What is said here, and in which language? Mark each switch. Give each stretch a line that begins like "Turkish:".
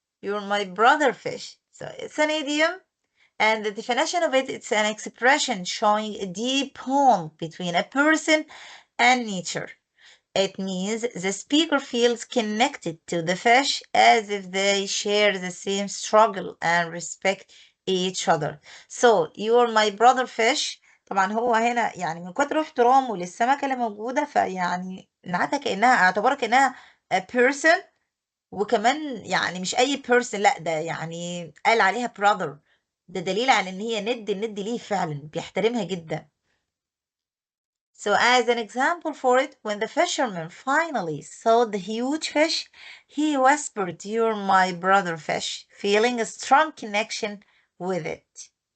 English: You're my brother fish. So it's an idiom, and the definition of it, it's an expression showing a deep bond between a person and nature. It means the speaker feels connected to the fish as if they share the same struggle and respect each other. So you're my brother fish.
Arabic: طبعا هو هنا يعني من كتر احترامه للسمكة اللي موجودة، فيعني نعتها كأنها، اعتبرها كأنها
English: a person،
Arabic: وكمان يعني مش أي person، لا ده يعني قال عليها brother. ده دليل على إن هي الند ليه فعلا بيحترمها جدا.
English: So as an example for it, when the fisherman finally saw the huge fish, he whispered, "You're my brother fish," feeling a strong connection with it.